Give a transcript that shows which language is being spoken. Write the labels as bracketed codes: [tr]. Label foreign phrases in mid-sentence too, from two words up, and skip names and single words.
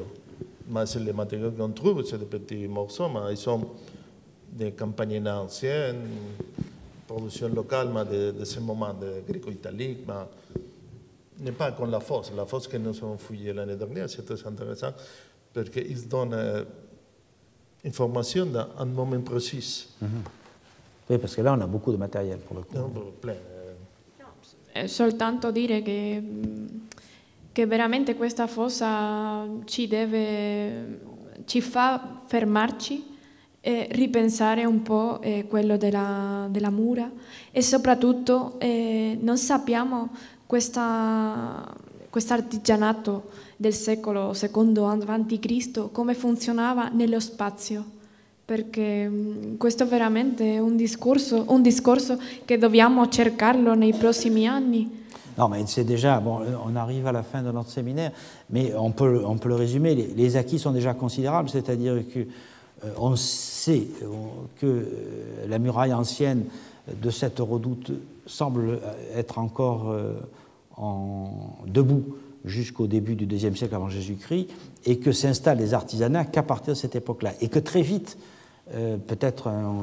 [fr] Mais c'est les matériaux qu'on trouve, c'est des petits morceaux, mais ils sont des campagnes anciennes, production locale, mais de ce moment de gréco-italique, mais n'est pas comme la fosse. La fosse que nous avons fouillée l'année dernière, c'est très intéressant, parce qu'ils donnent information dans un moment précis. Oui, parce que là, on a beaucoup de matériel pour le coup. Non, plein. [it] Soltanto dire che veramente questa fossa ci fa fermarci e ripensare un po' quello della mura e soprattutto non sappiamo quest'artigianato del secolo II a.C. come funzionava nello spazio, perché questo è veramente un discorso che dobbiamo cercarlo nei prossimi anni. [fr] Non, mais c'est déjà, bon, on arrive à la fin de notre séminaire, mais on peut le résumer, les acquis sont déjà considérables, c'est-à-dire qu'on sait que la muraille ancienne de cette redoute semble être encore debout jusqu'au début du IIe siècle avant Jésus-Christ, et que s'installent les artisanats qu'à partir de cette époque-là, et que très vite, peut-être un